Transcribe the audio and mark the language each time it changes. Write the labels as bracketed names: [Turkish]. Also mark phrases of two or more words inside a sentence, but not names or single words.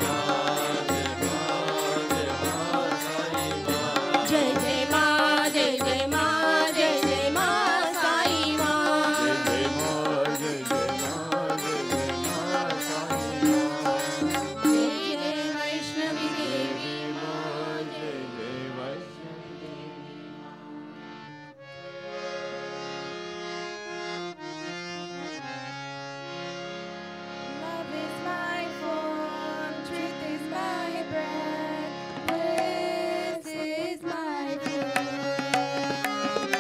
[Hindi] जय जय माँ जय जय माँ जय जय माँ साई माँ जय जय वैष्णवी देवी [English] Love is my form, truth is my breath, bliss is my food.